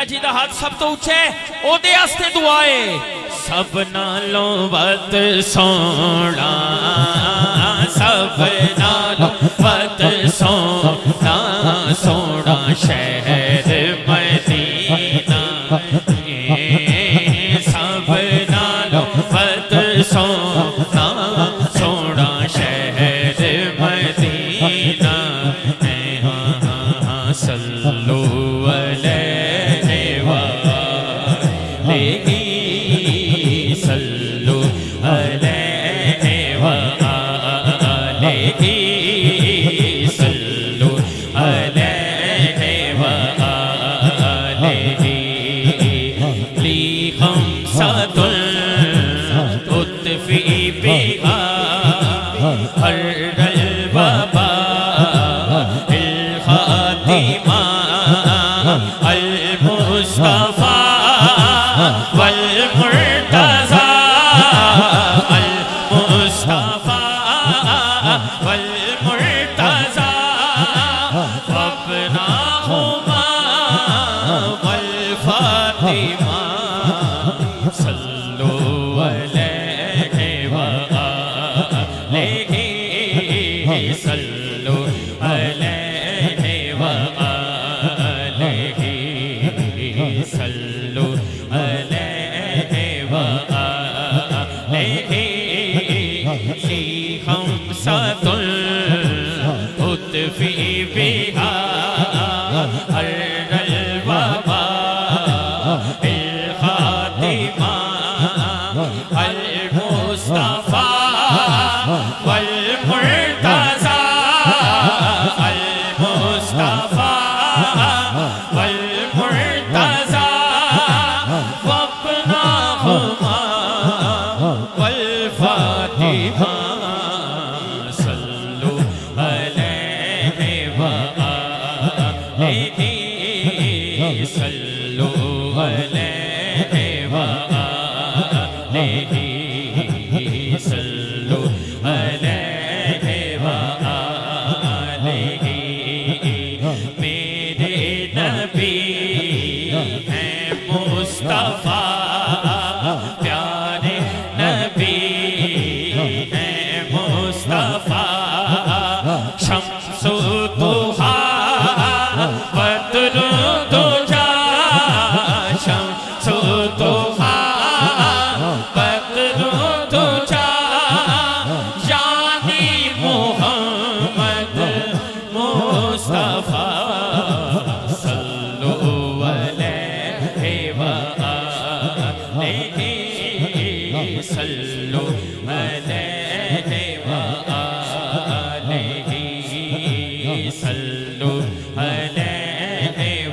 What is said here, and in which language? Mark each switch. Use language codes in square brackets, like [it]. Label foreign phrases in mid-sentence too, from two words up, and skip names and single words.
[pa] جی دا ہتھ سب توں اُچا اے اوہدے واسطے دعا اے سب نالوں وت سونا سب نالوں وت سونا سونا شہر مدینہ سب نالوں وت سونا سونا شہر مدینہ [ar] صلوا عليه صلوا عليه صلوا عليه لي خمسة أطفي بها حر الوباء الحاطمة المصطفى والمرتضى المصطفى والمرتضى وابناهما والفاطمة صلوا عليه صلوا عليه صلوا عليه خمسة أطفي بها حر الوباء الحاطمة المصطفى والمرتضى المصطفى والمرتضى وابناهما والفاطمة صلوا عليه صلوا عليه صلوا عليه [ur] میرے نبی ہیں مصطفیٰ پیارے نبی ہیں مصطفیٰ [ar] شمس الضحى بدر الدجى شمس الضحى بدر الدجى يعني محمد مصطفى صلوا عليه صلوا عليه صلوا عليه